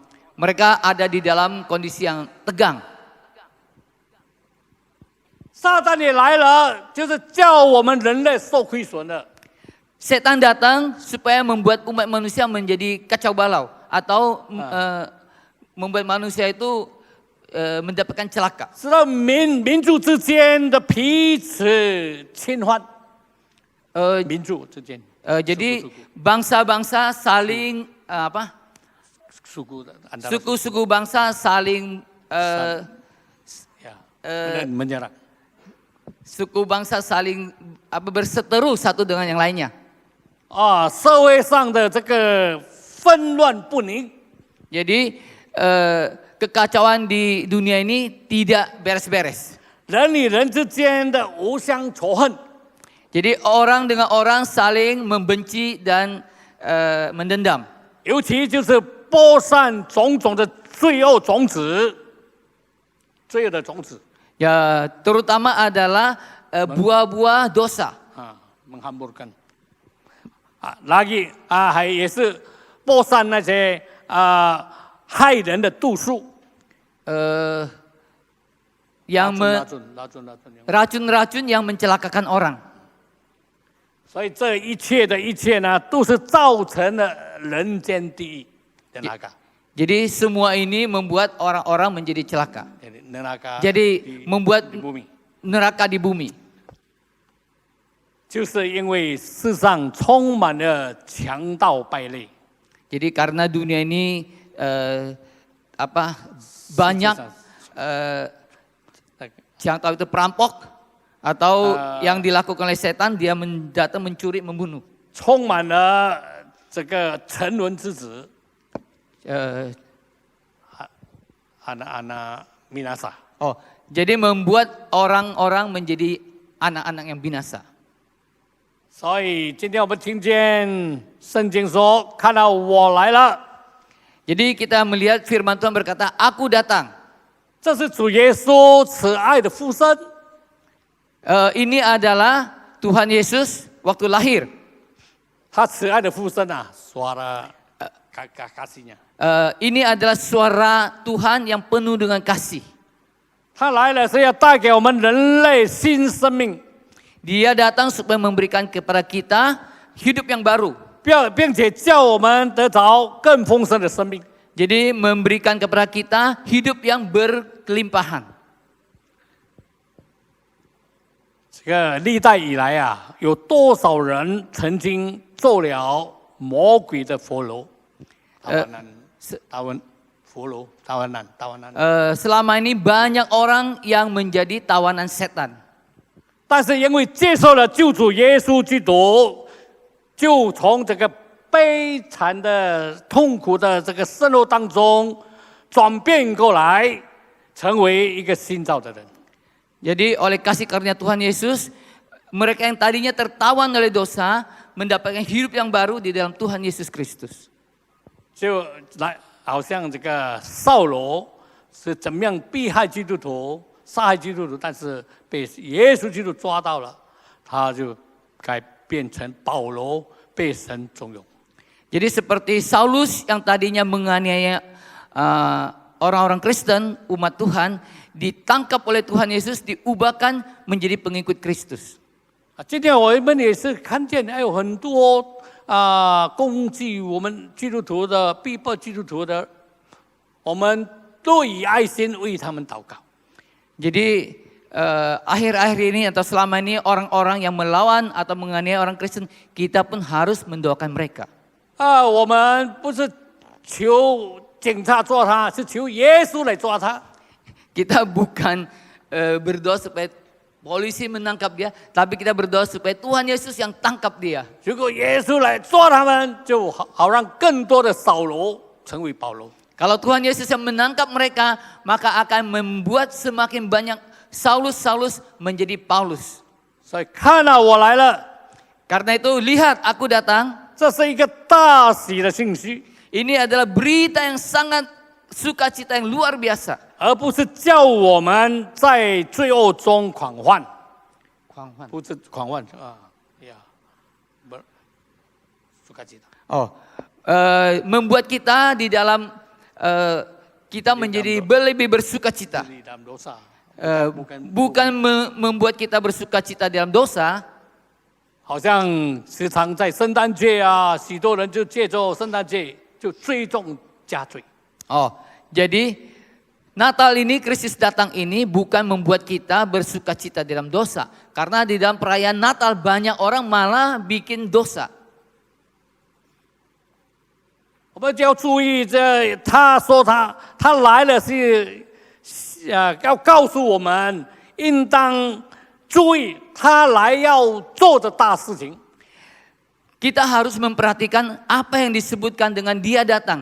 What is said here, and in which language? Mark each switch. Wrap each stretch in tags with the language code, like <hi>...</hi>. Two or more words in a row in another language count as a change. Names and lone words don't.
<id>Mereka ada di dalam kondisi yang tegang.</id> <zh>撒旦也来了，就是叫我们人类受亏损的。</zh> <id>Setan datang supaya membuat umat manusia menjadi kacau balau atau membuat manusia itu mendapatkan celaka.</id> <zh>使到民族之间的彼此侵犯，民族之间</zh> <id>Jadi bangsa-bangsa saling suku-suku bangsa saling menyerang. suku bangsa saling berseteru satu dengan yang lainnya.</id> <zh>社会上的这个纷乱不宁，</zh> <id>Jadi kekacauan di dunia ini tidak beres-beres.</id> <zh>人与人之间的无相仇恨，</zh> <id>Jadi orang dengan orang saling membenci dan mendendam.</id> <zh>尤其就是播散种种的罪恶种子，罪恶的种子</zh> <id>Ya, terutama adalah buah-buah dosa. ， menghamburkan。lagi</id> <zh>还也是播散那些害人的毒素，</zh> <id>Yang racun。 racun-racun yang mencelakakan orang.</id> <zh>所以这一切的一切呢，都是造成了人间地狱的那个。</zh> <id>Jadi semua ini membuat orang-orang menjadi celaka. neraka Jadi membuat di bumi， neraka di bumi.</id> <zh>就是因为世上充满了强盗败类。</zh> <id>Jadi karena dunia ini banyak yang tahu itu perampok atau yang dilakukan oleh setan, dia datang mencuri, membunuh.</id> <zh>充满了这个沉沦之子，</zh> <id>anak-anak binasa。 Oh, jadi membuat orang-orang menjadi anak-anak yang binasa.</id> <zh>所以今天我们听见圣经说：“看到我来了。”</zh> <id>Jadi kita melihat firman Tuhan berkata, "Aku datang."</id> <zh>这是主耶稣慈爱的附身。</zh> <id>Ini adalah Tuhan Yesus waktu lahir.</id> <zh>他慈爱的附身啊 ，</zh> <id>suara kasihnya。 Ini adalah suara Tuhan yang penuh dengan kasih.</id> <zh>他来了是要带给我们人类新生命，</zh> <id>Dia datang supaya memberikan kepada kita hidup yang baru.</id> <zh>并且叫我们得着更丰盛的生命。</zh> <id>Jadi memberikan kepada kita hidup yang berkelimpahan.</id> <zh>这个历代以来啊，有多少人曾经做了魔鬼的佛楼？</zh> <id>Selama ini banyak orang yang menjadi tawanan setan.</id> <zh>但是因为接受了救主耶稣基督，就从这个悲惨的、痛苦的这个生活当中转变过来，成为一个新造的人。</zh> <id>Jadi oleh kasih karunia Tuhan Yesus, mereka yang tadinya tertawan oleh dosa mendapatkan hidup yang baru di dalam Tuhan Yesus Kristus.</id> <zh>就来，好像这个扫罗是怎么样逼害基督徒、杀害基督徒，但是被耶稣基督抓到了，他就改变成保罗，被神重用。</zh> <id>Jadi seperti Saulus yang tadinya menganiaya orang-orang Kristen, umat Tuhan, ditangkap oleh Tuhan Yesus, diubahkan menjadi pengikut Kristus.</id> <zh>今天我们也是看见还有很多攻击我们基督徒的、逼迫基督徒的，我们都以爱心为他们祷告。</zh> <id>Jadi akhir-akhir ini atau selama ini orang-orang yang melawan atau menganiaya orang Kristen, kita pun harus mendoakan mereka.</id> <zh>我们不是求警察抓他，是求耶稣来抓他。</zh> <id>Kita bukan berdoa supaya polisi menangkap dia, tapi kita berdoa supaya Tuhan Yesus yang tangkap dia.</id> <zh>如果耶稣来抓他们，就好让更多的扫罗成为保罗。</zh> <id>Kalau Tuhan Yesus yang menangkap mereka, maka akan membuat semakin banyak Saulus menjadi Paulus.</id> <zh>所以看到我来了，</zh> <id>Karena itu lihat aku datang.</id> <zh>这是一个大喜的信息，</zh> <id>Ini adalah berita yang sangat sukacita yang luar biasa.</id> <zh>而不是叫我们在罪恶中狂欢，不是狂欢呀，不 ，sukacita。</zh> <id>Membuat kita di dalam kita menjadi lebih bersukacita. di dalam dosa， Bukan membuat kita bersukacita dalam dosa.</id> <zh>好像时常在圣诞节啊，许多人就借着圣诞节就罪中加罪。</zh> <id>Jadi Natal ini, Kristus datang ini bukan membuat kita bersukacita dalam dosa. Karena di dalam perayaan Natal banyak orang malah bikin dosa.</id> <zh>我们就要注意，这他说他来了是要告诉我们，应当注意他来要做的大事情。</zh> <id>Kita harus memperhatikan apa yang disebutkan dengan dia datang.</id>